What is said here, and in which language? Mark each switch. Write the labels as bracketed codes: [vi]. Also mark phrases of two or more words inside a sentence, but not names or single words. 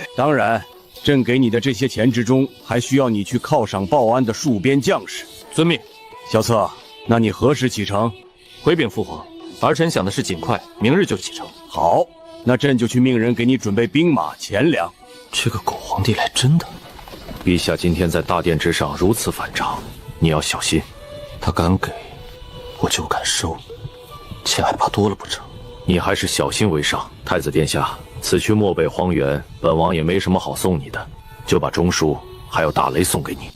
[zh] 當然，朕給你的這些錢之中，還需要你去犒賞報安的戍邊將士。遵命。蕭策，那你何時啟程？回禀父皇，兒臣想的是盡快，明日就啟程。好，那朕就去命人給你準備兵馬錢糧。這個狗皇帝來真的！陛下今天在大殿之上如此反常，你要小心。他敢給，我就敢收，錢還怕多了不成？你還是小心為上。太子殿下，此去漠北荒原，本王也沒什麼好送你的，就把中書還有大雷送給你。